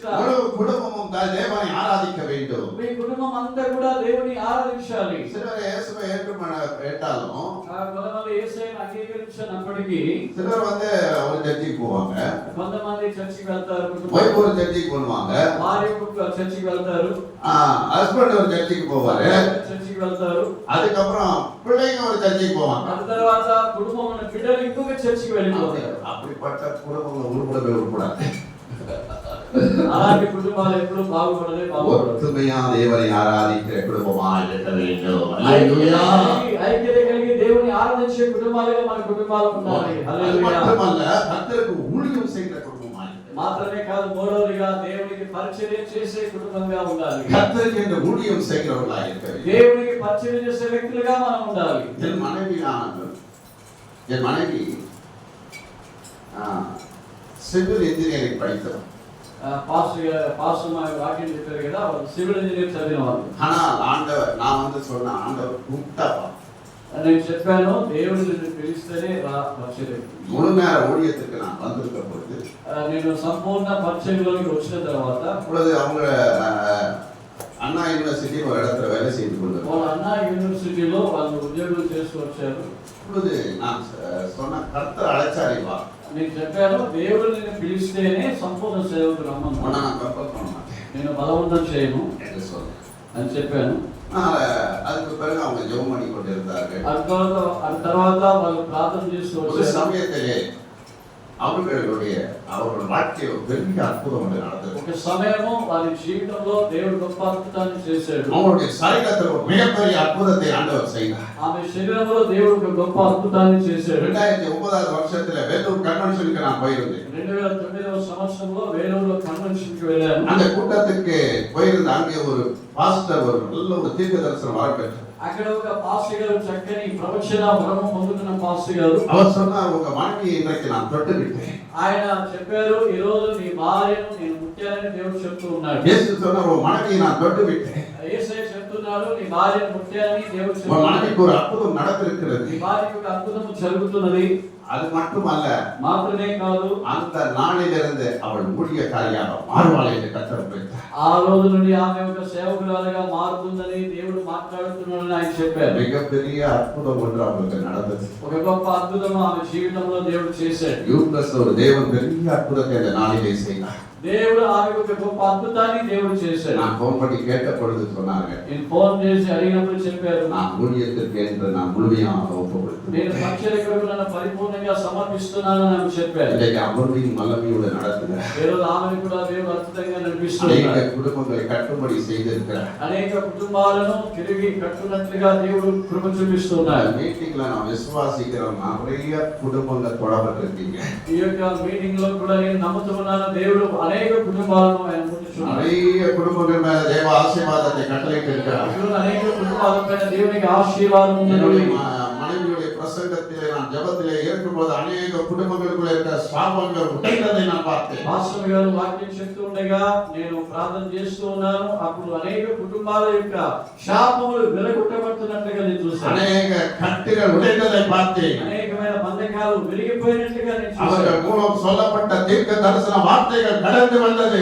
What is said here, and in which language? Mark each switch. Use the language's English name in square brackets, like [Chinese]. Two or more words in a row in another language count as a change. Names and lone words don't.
[Tamil] முழு குடும்பமும் தேவனை ஆராதிக்க வேண்டும். [Telugu] మీ కుటుంబం అంతా కూడా దేవుని ఆరాధించాలి. [Tamil] சிலர் இயேசுவை ஏற்றாலும் [Telugu] కొంతమంది యేసయ్యను అంగీకరించినప్పటికీ [Tamil] சிலர் ஒரு சர்ச்சுக்கு போவாங்க, [Telugu] కొంతమంది చర్చికి వెళ్తారు, [Tamil] ஒய்ஃப் ஒரு சர்ச்சுக்கு போவாங்க, [Telugu] భార్య చర్చికి వెళ్తారు, [Tamil] ஹஸ்பண்ட் ஒரு சர்ச்சுக்கு போவாரு, [Telugu] చర్చికి వెళ్తారు. [Tamil] அதுக்கப்புறம் பிள்ளைங்க ஒரு சர்ச்சுக்கு போவாங்க. [Telugu] ఆ తర్వాత కుటుంబం ఉన్న బిడ్డలు ఇంకొక చర్చికి వెళ్ళిపోతారు. [Tamil] அப்படிப்பட்ட குடும்பங்கள் உருப்படவே உருப்படாது. [Telugu] అలాంటి కుటుంబాలు ఎప్పుడు బాగుపడలే, బాగుపడదు. [Tamil] ஒற்றுமையா தேவனை ஆராதிக்கிற குடும்பமாக இருக்க வேண்டும். [Telugu] ఐక్యత కలిగి దేవుని ఆరాధించే కుటుంబాలుగా మన కుటుంబాలు ఉండాలి. [Tamil] அது [Telugu] హల్లెలూయా. [Tamil] மட்டுமல்ல, கர்த்தருக்கு ஊழியம் செய்கிற குடும்பமாக இருக்க வேண்டும். [Telugu] మాత్రమే కాదు, మూడవదిగా దేవునికి పరిచర్య చేసే కుటుంబంగా ఉండాలి. [Tamil] கர்த்தருக்கு இந்த ஊழியம் செய்கிறவர்களாக இருக்க வேண்டும். [Telugu] దేవునికి పరిచర్య చేసే వ్యక్తులుగా మనం ఉండాలి. [Tamil] என் மனைவி [English] civil engineering [Tamil] படித்தவர். [Telugu] పాస్టర్ వాక్యం చెప్పారు కదా, వాళ్ళు [English] civil engineer [Telugu] చదివిన వాళ్ళు. [Tamil] ஆனால் ஆண்டவர், நான் சொன்ன ஆண்டவர் கூப்பிட்டாப்பா, [Telugu] నేను చెప్పాను, దేవుడు నిన్ను పిలిస్తేనే రా పరిచర్య. [Tamil] முழு நேர ஊழியத்துக்கு நான் வந்திருக்க பொழுது [Telugu] నేను సంపూర్ణ పరిచర్యలోకి వచ్చిన తర్వాత [Tamil] அப்பொழுது அவங்க அண்ணா யூனிவர்சிட்டி ஒரு இடத்துல வேலை செய்து கொண்டு [Telugu] వాళ్ళ అన్నా యూనివర్సిటీలో వాళ్ళు ఉద్యోగం చేస్తూ వచ్చారు. [Tamil] அப்பொழுது நான் சொன்ன கர்த்தர் அழைச்சாரி வா, [Telugu] నేను చెప్పాను, దేవుడు నిన్ను పిలిస్తేనే సంపూర్ణ సేవకు రమ్మను, [Tamil] உன்னை நான் கம்பல் பண்ண மாட்டேன் [Telugu] నేను బలవంతం చేయను [Tamil] என்று சொன்னேன். [Telugu] అని చెప్పాను. [Tamil] அதுக்கு பிறகு அவங்க ஜெபம் பண்ணி கொண்டிருந்தார்கள். [Telugu] ఆ తర్వాత వాళ్ళు ప్రార్థన చేస్తూ [Tamil] ஒரு [Telugu] వచ్చారు. [Tamil] சமயத்திலே அவர்கள் வாழ்க்கையில் ஒரு பெரிய அற்புதம் ஒன்று நடந்தது. [Telugu] ఒక సమయము వారి జీవితంలో దేవుడు గొప్ప అద్భుతాన్ని చేశాడు. [Tamil] அவங்களுடைய சரீரத்தில் ஒரு மிகப்பெரிய அற்புதத்தை ஆண்டவர் செய்தார். [Telugu] ఆమె శరీరంలో దేవుడు ఒక గొప్ప అద్భుతాన్ని చేశాడు. [Tamil] 2009 வருஷத்துல வேலூர் கன்வென்ஷனுக்கு நான் போயிருந்தேன். [Telugu] 2009వ సంవత్సరంలో వేలూరులో కన్వెన్షన్కి వెళ్ళాను. [Tamil] அந்த கூட்டத்துக்கு போயிருந்த அங்கே ஒரு பாஸ்டர் ஒரு நல்ல ஒரு தீர்க்க தரிசனம் வரப்பெற்றார். [Telugu] అక్కడ ఒక పాస్టర్ గారు చక్కని ప్రవచన వరము పొందుతున్న పాస్టర్ గారు, [Tamil] அவர் சொன்னார், உங்க மனைவியை இன்றைக்கு நான் தொட்டு விட்டேன். [Telugu] ఆయన చెప్పారు, ఈ రోజు నీ భార్యను నేను ముట్టానని దేవుడు చెప్తూ ఉన్నాడు. [Tamil] இயேசு சொன்னார், உங்க மனைவியை நான் தொட்டு விட்டேன். [Telugu] యేసయ్య చెప్తున్నాడు, నీ భార్యను ముట్టానని దేవుడు [Tamil] உங்க [Telugu] చెప్తున్నాడు. [Tamil] மனைவிக்கு ஒரு அற்புதம் நடந்திருக்கிறது. [Telugu] నీ భార్యకు ఒక అద్భుతం జరుగుతున్నది. [Tamil] அது மட்டுமல்ல, [Telugu] మాత్రమే కాదు, [Tamil] அந்த நாளிலிருந்து அவள் ஊழியக்காரியாக மாறுவாள் என்று கர்த்தர் உரைத்தார். [Telugu] ఆ రోజు నుండి ఆమె ఒక సేవకురాలుగా మారుతుందని దేవుడు మాట్లాడుతున్నాడని ఆయన చెప్పారు. [Tamil] மிகப்பெரிய அற்புதம் ஒன்று அவளுக்கு நடந்தது. [Telugu] ఒక గొప్ప అద్భుతం ఆమె జీవితంలో దేవుడు చేశాడు. [Tamil] யூப்ரஸ் ஒரு தேவன் பெரிய அற்புதத்தை அந்த நாளிலே செய்தார். [Telugu] దేవుడు ఆమెకు ఒక గొప్ప అద్భుతాన్ని దేవుడు చేశాడు. [Tamil] நான் ஃபோன் பண்ணி கேட்ட பொழுது சொன்னாங்க, [Telugu] నేను ఫోన్ చేసి అడిగినప్పుడు చెప్పారు, [Tamil] நான் ஊழியத்திற்கு என்று நான் முழுமையாக ஒப்பு கொடுத்தேன். [Telugu] నేను పరిచర్యకు నన్ను పరిపూర్ణంగా సమర్పిస్తున్నానని ఆమె చెప్పారు. [Tamil] இன்றைக்கு அவருடைய வல்லமையோடு நடத்துகிறார். [Telugu] ఈ రోజు ఆమెను కూడా దేవుడు అద్భుతంగా [Tamil] அநேக [Telugu] నడిపిస్తున్నారు. [Tamil] குடும்பங்களை கட்டும்படி செய்திருக்கிறார். [Telugu] అనేక కుటుంబాలను తిరిగి కట్టునట్లుగా దేవుడు కృప చూపిస్తున్నారు. [Tamil] மீட்டிங்ல நான் விசுவாசிக்கிறோம், நிறைய குடும்பங்கள் தொடர்பட்டிருக்கீங்க. [Telugu] ఈ యొక్క మీటింగ్ లో కూడా నేను నమ్ముతున్నాను, దేవుడు అనేక కుటుంబాలను ఆయన ముట్టుచున్నారు. [Tamil] நிறைய குடும்பங்கள் மேல தேவ ஆசீர்வாதத்தை கட்டளையிட்டு இருக்கிறார். [Telugu] ఈరోజు అనేక కుటుంబాలపైన దేవునికి ఆశీర్వాదం [Tamil] என்னுடைய [Telugu] ఉన్నది. [Tamil] மனைவியுடைய பிரசங்கத்திலே நான் ஜெபத்திலே இருக்கும்போது அநேக குடும்பங்களுக்குள்ள இருக்கிற சாபங்கள் உடைந்ததை நான் பார்த்தேன். [Telugu] పాస్టర్ గారు వాక్యం చెప్తూ ఉండగా నేను ప్రార్థన చేస్తూ ఉన్నాను. అప్పుడు అనేక కుటుంబాల యొక్క శాపములు విరగొట్టబడుతున్నట్లుగా నేను చూశాను. [Tamil] அநேக கட்டுகள் உடைந்ததை பார்த்தேன். [Telugu] అనేకమైన బంధకాలు విరిగిపోయినట్లుగా నేను చూశాను. [Tamil] அவர்கள் மூலம் சொல்லப்பட்ட தீர்க்க தரிசன வார்த்தைகள் கடந்து வந்தது.